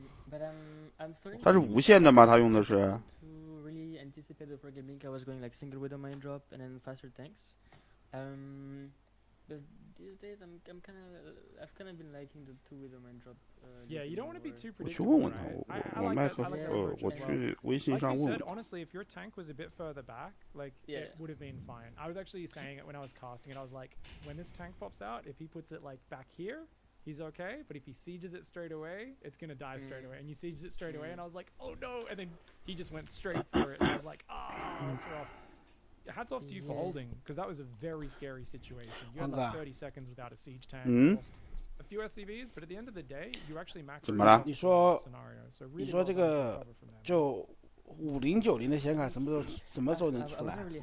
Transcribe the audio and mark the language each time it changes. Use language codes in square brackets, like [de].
[en] But I'm starting. [zh] 它是无线的吗？它用的是。 [en] To really anticipate the for gaming, I was going like single widow mine drop and then faster tanks. But these days I've kind of been liking the two widow mine drop. Yeah, you don't want to be too predictable. [zh] 我去问问他，我麦克我去微信上问问。 [en] Like you said, honestly, if your tank was a bit further back, like it would have been fine. I was actually saying it when I was casting it. I was like, when this tank pops out, if he puts it like back here, he's okay. But if he sieges it straight away, it's gonna die straight away. And you sieges it straight away, and I was like, oh no! And then he just went straight for it. And I was like, that's rough. Hats off to you for holding, because that was a very scary situation. You had like 30 seconds without a siege tank. Lost a few SCVs, but at the end of the day, you actually maxed out the scenario. So really [zh] 你说这个就5090的显卡什么时候能出来？